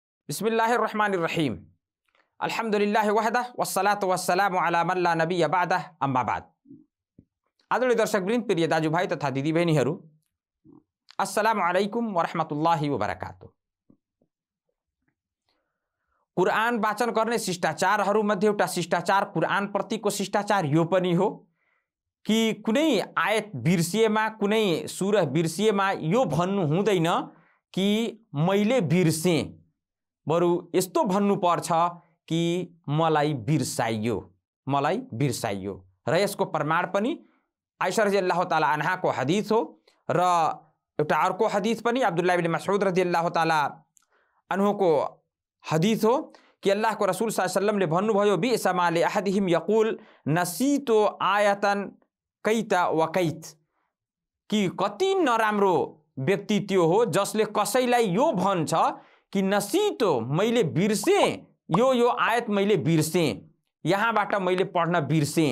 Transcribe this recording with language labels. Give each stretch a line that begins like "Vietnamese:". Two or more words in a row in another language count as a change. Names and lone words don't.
Arabic: بسم الله الرحمن الرحيم الحمد لله وحده والصلاة والسلام على من لا نبي بعده أما بعد.
Nepali: आदरणीय दर्शकवृन्द, प्रिय दाजुभाइ तथा दिदीबहिनीहरू,
Arabic: السلام عليكم ورحمة الله وبركاته.
Nepali: कुरान वाचन गर्ने शिष्टाचारहरूमध्ये एउटा शिष्टाचार कुरान प्रतिको शिष्टाचार यो पनि हो कि कुनै आयत बिर्सिएमा, कुनै सूरह बिर्सिएमा यो भन्नु हुँदैन कि मैले बिर्सेँ, बरु यस्तो भन्नु पर्छ कि मलाई बिर्साइयो, मलाई बिर्साइयो। र यसको प्रमाण पनि आइशा
Arabic: رضي الله تعالى
Nepali: अन्हाको हदीस हो र एउटा अर्को हदीस पनि अब्दुल्लाह इब्न मसऊद
Arabic: رضي الله تعالى
Nepali: अन्हुको हदीस हो कि अल्लाहको रसूल
Arabic: صلى الله عليه
Nepali: वसल्लमले भन्नुभयो,
Arabic: بئس ما لأحدهم يقول نسيت آية كيت وكيت,
Nepali: कि कति नराम्रो व्यक्ति त्यो हो जसले कसैलाई यो भन्छ कि नसीतो, मैले बिर्सेँ, यो आयत मैले बिर्सेँ, यहाँबाट मैले पढ्न बिर्सेँ।